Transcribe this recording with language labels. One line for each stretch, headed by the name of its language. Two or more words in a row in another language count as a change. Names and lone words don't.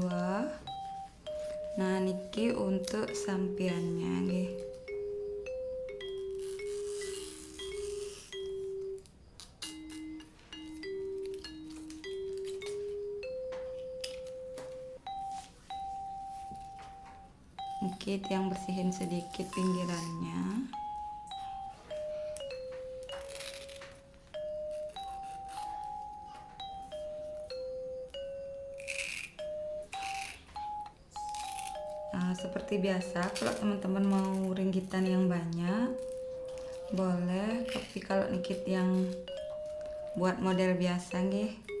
Indonesian: Nah, niki untuk sampiannya nggih. Niki yang bersihin sedikit pinggirannya. Seperti biasa kalau teman-teman mau ringgitan yang banyak boleh, tapi kalau nikit yang buat model biasa nggih.